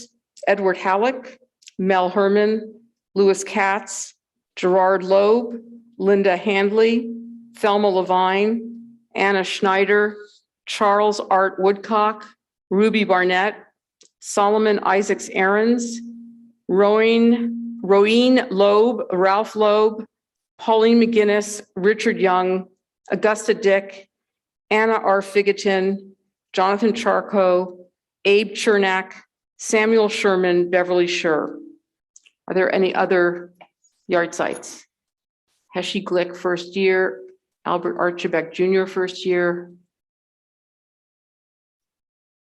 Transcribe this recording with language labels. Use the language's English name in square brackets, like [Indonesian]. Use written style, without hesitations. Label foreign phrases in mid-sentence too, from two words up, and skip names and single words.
[English] Edward Halleck, Mel Herman, Louis Katz, Gerard Loeb, Linda Handley, Thelma Levine, Anna Schneider, Charles Art Woodcock, Ruby Barnett, Solomon Isaacs Aarons, Roeen Loeb, Ralph Loeb, Pauline McGinnis, Richard Young, Augusta Dick, Anna R. Figatin, Jonathan Charco, Abe Chernak, Samuel Sherman, Beverly Scher. Are there any other yard sites? Heshi Glick, first year. Albert Archibek Jr., first year.